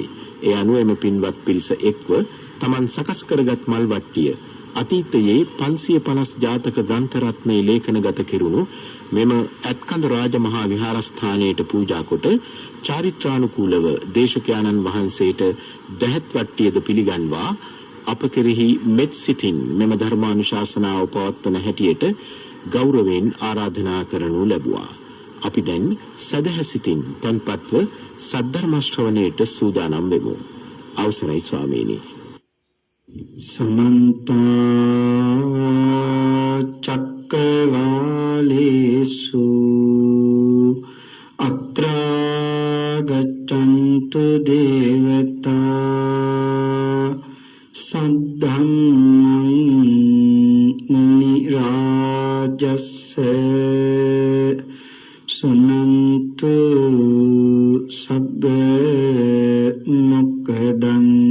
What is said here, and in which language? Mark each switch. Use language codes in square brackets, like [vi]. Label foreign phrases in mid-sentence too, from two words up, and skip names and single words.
[si] ඒ අනුව එම පින්වත් පිරිස එක්ව තමන් සකස් කරගත් මල් වට්ටිය අතීතයේ 550 ජාතක ග්‍රන්ථ රත්නයේ ලේඛනගත කෙරුණු මෙම ඇත්කඳ රාජ මහා විහාරස්ථානයට පූජා කොට චාරිත්‍රානුකූලව දේශකයාණන් වහන්සේට දැහැත් වට්ටියද පිළිගන්වා අප කෙරෙහි මෙත් සිතින් මෙම ධර්මානුශාසනාව පවත්වන හැටියට ගෞරවයෙන් ආරාධනා කරනු ලැබුවා. අපි දැන් සදහැ සිතින් තන්පත්ව සද්ධර්ම ශ්‍රවණයට සූදානම් වෙමු. අවසරයි ස්වාමීනි. [pi] समन्त चक्रवालेषु अत्र गच्छन्तु देवता सद्धम्मं मुनिराजस्य सुनन्तु सग्ग मुक्तदम्